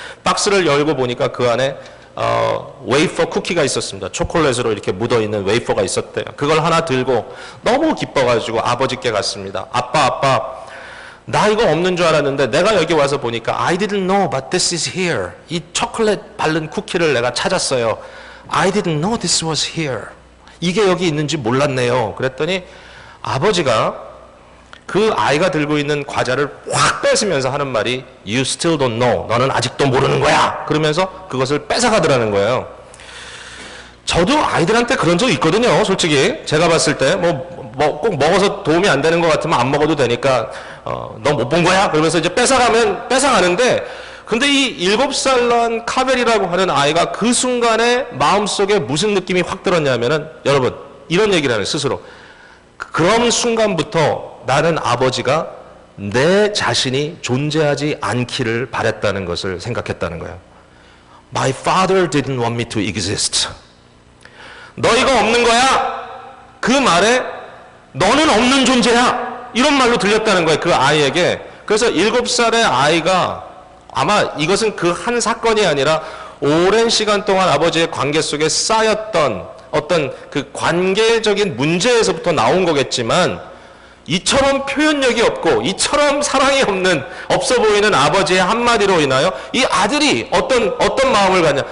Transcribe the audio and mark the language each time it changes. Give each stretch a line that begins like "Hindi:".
Korean: 박스를 열고 보니까 그 안에 웨이퍼 쿠키가 있었습니다. 초콜릿으로 이렇게 묻어있는 웨이퍼가 있었대요. 그걸 하나 들고 너무 기뻐가지고 아버지께 갔습니다. 아빠, 나 이거 없는 줄 알았는데 내가 여기 와서 보니까
English: I didn't know but this is here.
Korean: 이 초콜릿 바른 쿠키를 내가 찾았어요.
English: I didn't know this was here.
Korean: 이게 여기 있는지 몰랐네요. 그랬더니 아버지가 그 아이가 들고 있는 과자를 확 뺏으면서 하는 말이
English: You still don't know.
Korean: 너는 아직도 모르는 거야. 그러면서 그것을 뺏어가더라는 거예요. 저도 아이들한테 그런 적 있거든요. 솔직히 제가 봤을 때 꼭 먹어서 도움이 안 되는 것 같으면 안 먹어도 되니까 너 못 본 거야? 그러면서 이제 뺏어가는데, 근데 이 7살 난 카벨이라고 하는 아이가 그 순간에 마음속에 무슨 느낌이 확 들었냐면은, 여러분 이런 얘기를 하는 스스로, 그런 순간부터 나는 아버지가 내 자신이 존재하지 않기를 바랬다는 것을 생각했다는 거예요.
English: My father didn't want me to exist.
Korean: 너희가 없는 거야. 그 말에 너는 없는 존재야. 이런 말로 들렸다는 거예요. 그 아이에게. 그래서 7살의 아이가, 아마 이것은 그 한 사건이 아니라 오랜 시간 동안 아버지의 관계 속에 쌓였던 어떤 그 관계적인 문제에서부터 나온 거겠지만, 이처럼 표현력이 없고 이처럼 사랑이 없어 보이는 아버지의 한마디로 인하여 이 아들이 어떤 마음을 갖냐.